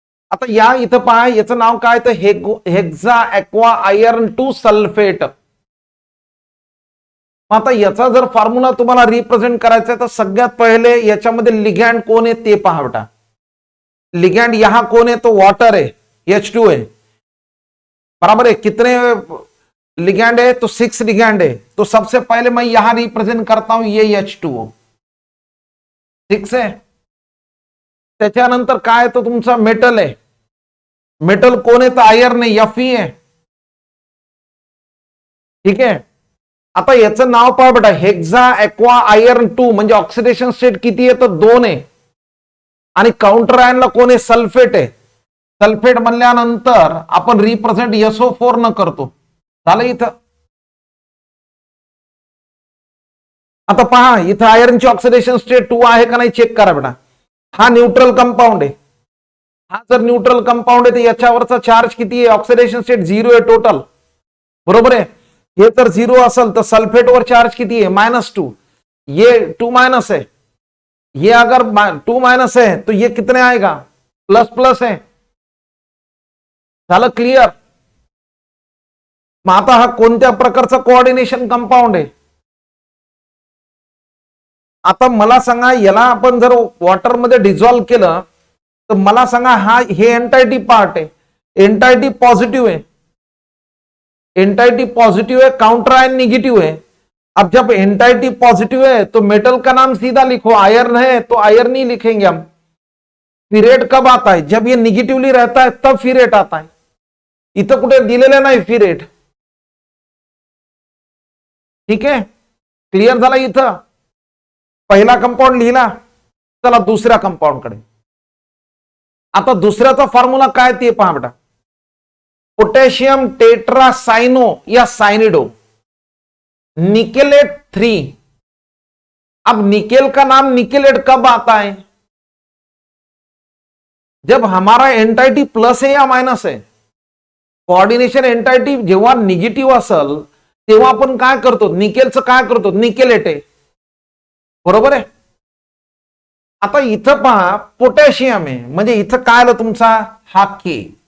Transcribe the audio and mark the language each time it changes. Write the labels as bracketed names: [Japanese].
[Marathi] आता या इथं पहा, याचं नाव काय तर हेक्सा ॲक्वा आयर्न 2 सल्फेट. आता याचा जर फॉर्म्युला तुम्हाला रिप्रेझेंट करायचा आहे तर सगळ्यात पहिले याच्यामध्ये लिगॅंड कोण आहे ते पहा बेटा. [Hindi] लिगॅंड यहां [Marathi] कोण आहे [Hindi] तो वॉटर है, H2 है. बराबर है. कितने लिगैंड है तो 6 लिगैंड है. तो सबसे पहले मैं यहां रिप्रेजेंट करता हूं ये H2O 6 है. [Marathi] त्याच्यानंतर काय तो तुमचा मेटल है. मेटल कोण आहे तर [Hindi] आयर्न है, Fe है. ठीक है. [Marathi] आता याचं नाव पहा बेटा, हेक्सा ॲक्वा आयर्न 2 म्हणजे ऑक्सिडेशन स्टेट किती आहे तर 2 आहे. आणि काउंटर आयनला कोण आहे सल्फेट आहे. सल्फेट म्हणल्यानंतर आपण रिप्रेझेंट SO4 न करतो. झालं इथं. आता पहा इथं आयर्नची ऑक्सिडेशन स्टेट 2 आहे का नाही चेक करा बेटा. हा न्यूट्रल कंपाऊंड आहे. हा जर न्यूट्रल कंपाऊंड आहे तर याच्यावरचा चार्ज किती आहे, ऑक्सिडेशन स्टेट 0 आहे टोटल. बरोबर आहे. हे तर 0 असेल तर सल्फेटवर चार्ज किती आहे -2. [Hindi] ये 2 माइनस है. ये अगर 2 माइनस है तो ये कितने आएगा प्लस प्लस है. [Marathi] झालं क्लिअर. मग आता हा कोणत्या प्रकारचा कोऑर्डिनेशन कंपाऊंड आहे. आता मला सांगा याला आपण जर वॉटरमध्ये डिझॉल्व्ह केलं तर मला सांगा हा हे [Hindi] एंटायटी पार्ट है, एंटायटी पॉजिटिव है. एंटायटी पॉजिटिव है, काउंटर आयन निगेटिव है. अब जब एंटायटी पॉजिटिव है तो मेटल का नाम सीधा लिखो. आयर्न है तो आयर्न ही लिखेंगे हम. फिरेट कब आता है, जब ये निगेटिवली रहता है तब फिरेट आता है. [Marathi] इथं कुठे दिलेलं नाही फिरेट. ठीक आहे. क्लिअर झाला. इथं पहिला कंपाऊंड लिहिला. चला दुसऱ्या कंपाऊंड कडे. आता दुसऱ्याचा फॉर्म्युला काय ते पहा बेटा. पोटॅशियम टेट्रासाइनो या साइनिडो निकेलेट 3. [Hindi] अब निकेल का नाम निकेलेट कब आता है, जब हमारा एंटाइटी प्लस है या माइनस है. [Marathi] कोऑर्डिनेशन एंटाइटी जेव्हा निगेटिव्ह असेल तेव्हा आपण काय करतो, निकेलचं काय करतो, निकेलेट आहे. बरोबर आहे. आता इथं पहा पोटॅशियम आहे म्हणजे इथं काय आलं तुमचा हा के.